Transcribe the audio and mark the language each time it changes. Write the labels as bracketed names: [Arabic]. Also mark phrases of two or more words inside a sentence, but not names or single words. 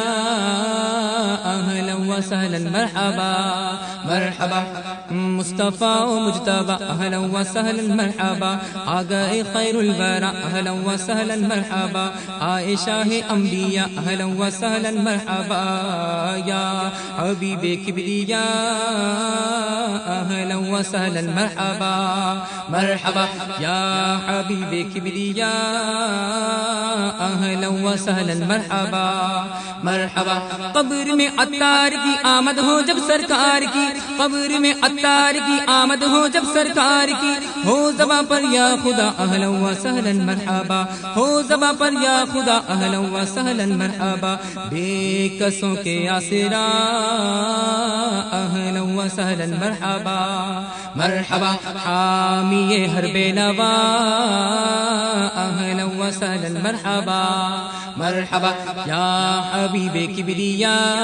[Arabic] اہلا وسہلا مرحبا مرحبا مصطفیٰ و مجتبی اہلا وسہلا مرحبا [Urdu] آ گئے خیر الورا [Arabic] اہلا وسہلا مرحبا [Urdu] عائشہ انبیاء [Arabic] اہلا وسہلا مرحبا [Urdu] یا حبیب کبریا [Arabic] اہلا وسہلا مرحبا مرحبا [Urdu] یا حبیب کبریا [Arabic] اہلا وسہلا مرحبا مرحبا [Urdu] قبر میں عطار کی آمد ہو جب سرکار کی قبر میں عطار کی آمد ہو جب سرکار کی ہو زباں پر یا خدا [Arabic] اہلا وسہلا مرحبا [Urdu] ہو زباں پر یا خدا [Arabic] اہلا وسہلا مرحبا [Urdu] بے کسوں کے آسرا [Arabic] اہلا وسہلا مرحبا مرحبا [Urdu] حامی ہر بے نوا [Arabic] اہلا وسہلا مرحبا مرحبا [Urdu] یا حبیب کبریا